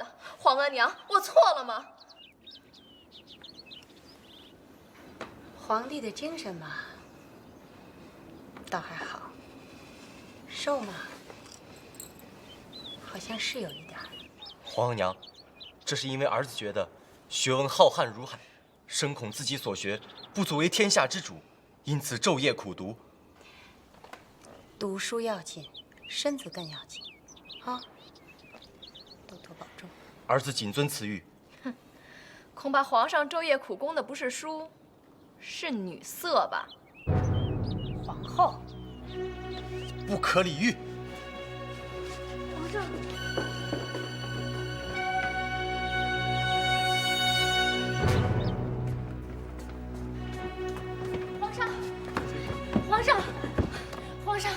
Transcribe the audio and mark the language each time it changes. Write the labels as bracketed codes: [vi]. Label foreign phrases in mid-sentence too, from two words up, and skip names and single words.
[zh] 皇额娘，我錯了嗎？皇帝的精神嘛，倒還好。瘦嘛，好像是有一點。皇娘，這是因為兒子覺得學問浩瀚如海，深恐自己所學不足為天下之主，因此晝夜苦讀。讀書要緊，身子更要緊，啊！多多保重。儿子謹遵此諭。哼，恐怕皇上昼夜苦攻的不是书，是女色吧？皇后，不可理喻。皇上。皇上，